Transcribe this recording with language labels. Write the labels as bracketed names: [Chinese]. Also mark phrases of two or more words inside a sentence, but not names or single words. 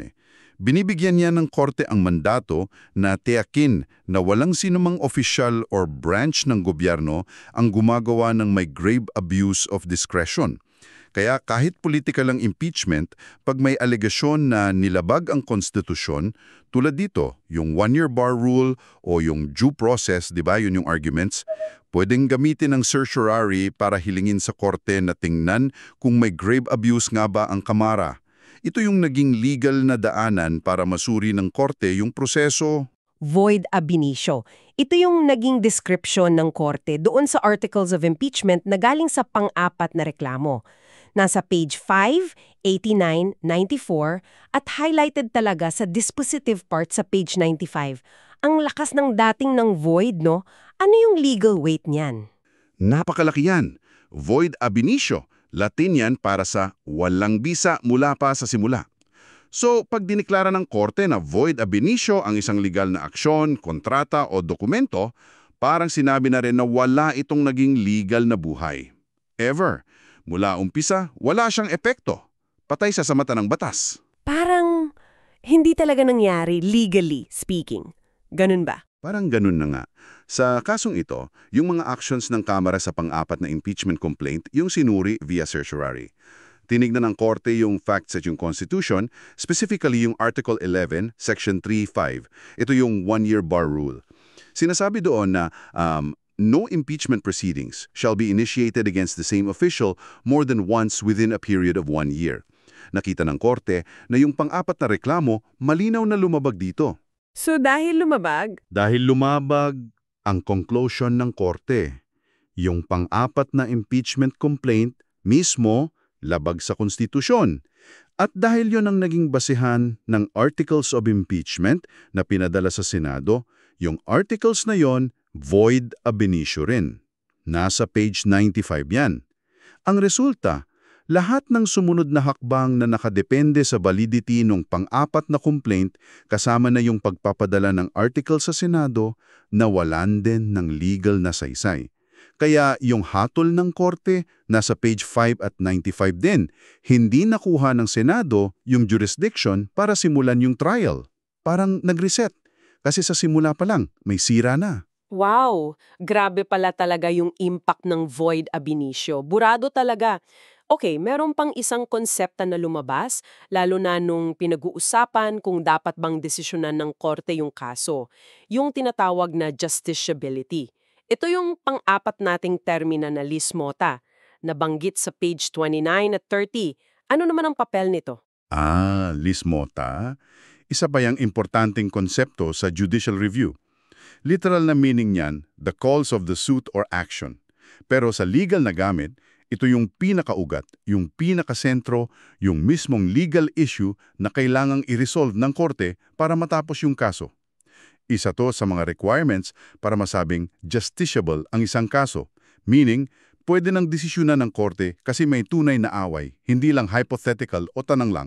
[Filipino] Binibigyan niya ng Korte ang mandato na tiyakin na walang sinumang opisyal or branch ng gobyerno ang gumagawa ng may [English] grave abuse of discretion. [Filipino] Kaya kahit political ang impeachment, pag may alegasyon na nilabag ang konstitusyon, tulad dito, yung [English] one-year bar rule [Filipino] o yung [English] due process, [Filipino] di ba, yun yung arguments, pwedeng gamitin ng certiorari para hilingin sa korte na tingnan kung may [English] grave abuse [Filipino] nga ba ang kamara. Ito yung naging legal na daanan para masuri ng korte yung proseso. [Latin] Void ab initio. [Filipino] Ito yung naging description ng korte doon sa [English] articles of impeachment [Filipino] na galing sa pang-apat na reklamo. Nasa page 5, 89, 94 at highlighted talaga sa dispositive part sa page 95. Ang lakas ng dating ng void, no? Ano yung legal weight niyan? Napakalaki yan. [Latin] Void ab initio. [Filipino] Latin yan para sa walang bisa mula pa sa simula. So, pag diniklara ng korte na [Latin] void ab initio [Filipino] ang isang legal na aksyon, kontrata o dokumento, parang sinabi na rin na wala itong naging legal na buhay. Ever. Mula umpisa, wala siyang epekto. Patay sa mata ng batas. Parang hindi talaga nangyari [English] legally speaking. [Filipino] Ganun ba? Parang ganun na nga. Sa kasong ito, yung mga actions ng Kamara sa pang-apat na [English] impeachment complaint [Filipino] yung sinuri via certiorari. Tinignan ng korte yung facts at yung Constitution, specifically yung Article 11, Section 3.5. Ito yung [English] one-year bar rule. [Filipino] Sinasabi doon na [English] no impeachment proceedings shall be initiated against the same official more than once within a period of 1 year. [Filipino] Nakita ng korte na yung pang-apat na reklamo malinaw na lumabag dito. So dahil lumabag? Dahil lumabag ang conclusion ng korte. Yung pang-apat na impeachment complaint mismo labag sa konstitusyon. At dahil yon ang naging basihan ng [English] Articles of Impeachment [Filipino] na pinadala sa Senado, yung articles na yon [Latin] void ab initio [Filipino] rin. Nasa page 95 yan. Ang resulta, lahat ng sumunod na hakbang na nakadepende sa validity ng pang-apat na complaint kasama na yung pagpapadala ng article sa Senado, nawalan din ng legal na saysay. Kaya yung hatol ng korte nasa page 5 at 95 din, hindi nakuha ng Senado yung jurisdiction para simulan yung trial. Parang nag-reset, kasi sa simula pa lang may sira na. Wow! Grabe pala talaga yung impact ng [Latin] void ab initio. [Filipino] Burado talaga. Okay, meron pang isang konsepta na lumabas, lalo na nung pinag-uusapan kung dapat bang desisyonan ng korte yung kaso. Yung tinatawag na justiciability. Ito yung pang-apat nating termina na [Latin] lis mota, [Filipino] nabanggit sa page 29 at 30. Ano naman ang papel nito? [Latin] Lis mota? [Filipino] Isa pa yung importanteng konsepto sa [English] judicial review. [Filipino] Literal na meaning niyan, [English] the cause of the suit or action. [Filipino] Pero sa legal na gamit, ito yung pinakaugat, yung pinakasentro, yung mismong [English] legal issue [Filipino] na kailangang i-resolve ng korte para matapos yung kaso. Isa to sa mga requirements para masabing justiciable ang isang kaso. Meaning, pwede nang desisyonan ng korte kasi may tunay na away, hindi lang hypothetical o tanang lang.